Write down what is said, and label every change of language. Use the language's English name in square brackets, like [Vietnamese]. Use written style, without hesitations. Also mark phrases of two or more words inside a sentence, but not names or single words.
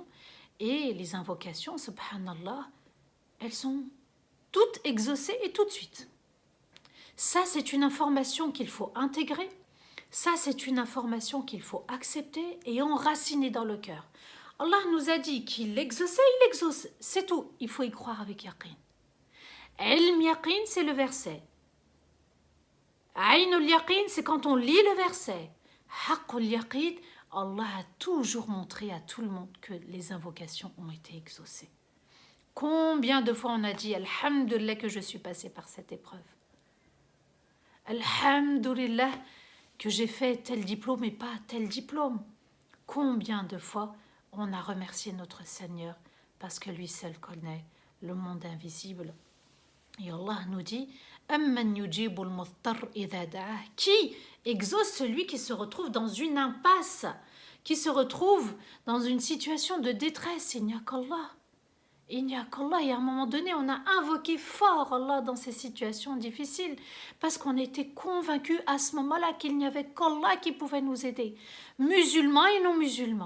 [French] Et les invocations, subhanallah, elles sont toutes exaucées et tout de suite. Ça, c'est une information qu'il faut intégrer. Ça, c'est une information qu'il faut accepter et enraciner dans le cœur. Allah nous a dit qu'il exauçait, il exauce. C'est tout. Il faut y croire avec yaqin. [Arabic] علم اليقين, [French] c'est le verset. [Arabic] عين اليقين, [French] c'est quand on lit le verset. [Arabic] حق اليقين, [French] Allah a toujours montré à tout le monde que les invocations ont été exaucées. Combien de fois on a dit Alhamdulillah que je suis passé par cette épreuve. Alhamdulillah que j'ai fait tel diplôme et pas tel diplôme. Combien de fois on a remercié notre Seigneur parce que lui seul connaît le monde invisible. Et Allah nous dit [Arabic] أمّن يجيب المضطر إذا دعاه, [French] qui exauce celui qui se retrouve dans une impasse, qui se retrouve dans une situation de détresse. Il n'y a qu'Allah. Il n'y a qu'Allah. Et à un moment donné, on a invoqué fort Allah dans ces situations difficiles parce qu'on était convaincus à ce moment-là qu'il n'y avait qu'Allah qui pouvait nous aider, musulmans et non musulmans.